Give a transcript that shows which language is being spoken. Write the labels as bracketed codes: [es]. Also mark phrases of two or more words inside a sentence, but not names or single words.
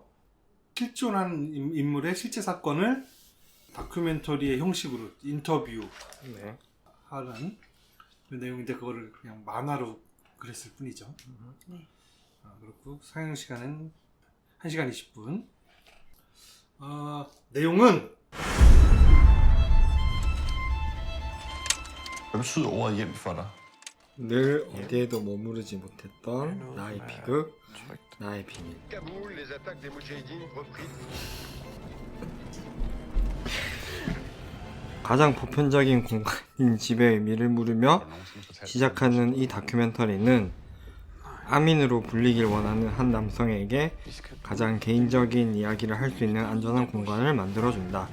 [ko] 실존한 인물의 실제 사건을 다큐멘터리의 형식으로 인터뷰하는 그 내용인데 그거를 그냥 만화로 그랬을 뿐이죠. 네. 그렇고 상영 시간은 1시간 20분. 내용은 [da] Hvad betyder ordet hjem for dig? [ko] 늘 어디에도 머무르지 못했던 나의 비극, 나의 비밀. [fr] Kaboul, les attaques des Moudjahidines repris. [ko] 가장 보편적인 공간인 집의 의미를 물으며 시작하는 이 다큐멘터리는 아민으로 불리길 원하는 한 남성에게 가장 개인적인 이야기를 할 수 있는 안전한 공간을 만들어준다.